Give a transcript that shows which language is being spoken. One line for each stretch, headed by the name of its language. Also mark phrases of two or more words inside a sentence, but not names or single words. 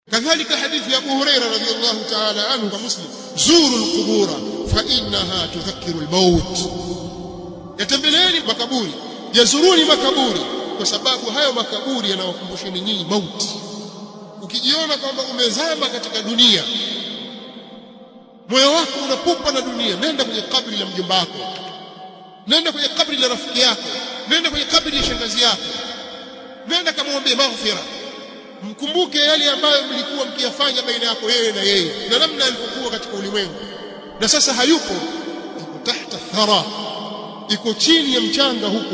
Arabic: كذلك حديث أبو هريرة رضي الله تعالى عنه كمسلم زوروا القبور فإنها تذكر الموت.
Swahili: يتembeleeni makaburi, yazuruni makaburi kwa sababu hayo makaburi yanawakumbusheni nyinyi mauti. Ukijiona kwamba umezama katika dunia, moyo wako unapupa na dunia, nenda kwenye kabri la mjomba wako, nenda kwenye kabri la rafiki yako, nenda kwenye kabri la shangazi yako, nenda kamwombe maghfira, mkumbuke yale ambayo mlikuwa mkiyafanya baina yako yeye na yeye, na namna alivyokuwa katika ulimwengu, na sasa hayupo, yuko
Arabic: تحت الثرى,
Swahili: iko chini ya mchanga huko.